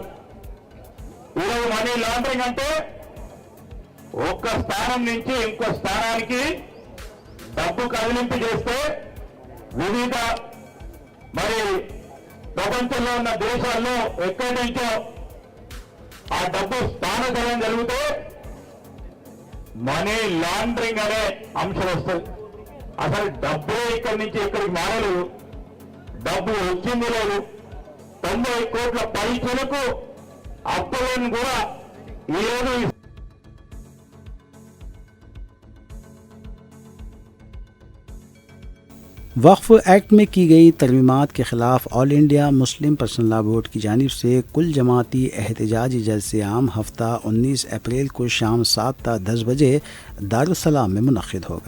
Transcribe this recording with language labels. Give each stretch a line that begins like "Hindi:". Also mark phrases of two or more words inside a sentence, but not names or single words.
Telugu: ఈరోజు
English: money laundering
Telugu: అంటే ఒక్క స్థానం నుంచి ఇంకో స్థానానికి డబ్బు కదిలింపు చేస్తే వివిధ మరి ప్రపంచంలో ఉన్న దేశాల్లో ఎక్కడి నుంచో ఆ డబ్బు స్థానకరం జరిగితే
English: money laundering
Telugu: అనే అంశం వస్తుంది। అసలు డబ్బే ఇక్కడి నుంచి ఇక్కడికి మారలేదు, డబ్బు వచ్చింది లేదు। 90 కోట్ల పైచలకు అప్పులను కూడా ఈరోజు
Urdu: وقف ایکٹ میں کی گئی ترمیمات کے خلاف آل انڈیا مسلم پرسنل لا بورڈ کی جانب سے کل جماعتی احتجاجی جلسہ عام ہفتہ 19 اپریل کو شام 7 تا 10 بجے دارالسلام میں منعقد ہوگا۔